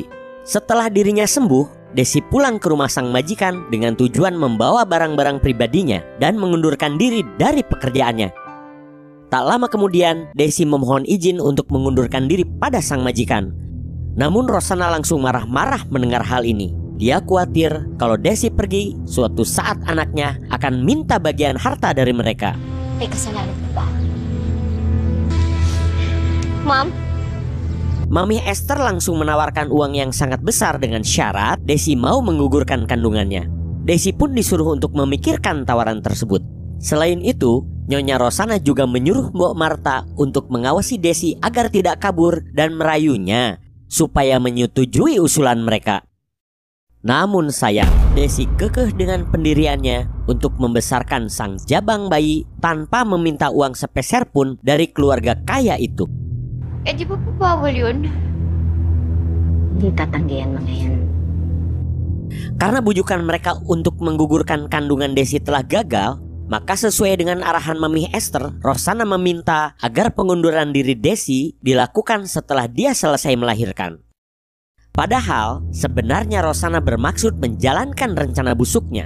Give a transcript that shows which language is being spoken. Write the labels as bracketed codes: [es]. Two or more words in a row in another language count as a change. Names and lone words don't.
[id] Setelah dirinya sembuh, Desi pulang ke rumah sang majikan dengan tujuan membawa barang-barang pribadinya dan mengundurkan diri dari pekerjaannya. Tak lama kemudian, Desi memohon izin untuk mengundurkan diri pada sang majikan. Namun Rosanna langsung marah-marah mendengar hal ini. Dia khawatir kalau Desi pergi, suatu saat anaknya akan minta bagian harta dari mereka. [tl] Kasalanan ko ba? Mom? [id] Mami Esther langsung menawarkan uang yang sangat besar dengan syarat Desi mau menggugurkan kandungannya. Desi pun disuruh untuk memikirkan tawaran tersebut. Selain itu, Nyonya Rosanna juga menyuruh Mbok Marta untuk mengawasi Desi agar tidak kabur dan merayunya supaya menyetujui usulan mereka. Namun sayang, Desi kekeh dengan pendiriannya untuk membesarkan sang jabang bayi tanpa meminta uang sepeser pun dari keluarga kaya itu. [tl] Di ba po bawal yun? Hindi tatanggihan mga yan. [id] Karena bujukan mereka untuk menggugurkan kandungan Desi telah gagal, maka sesuai dengan arahan Mami Esther, Rosanna meminta agar pengunduran diri Desi dilakukan setelah dia selesai melahirkan. Padahal sebenarnya Rosanna bermaksud menjalankan rencana busuknya.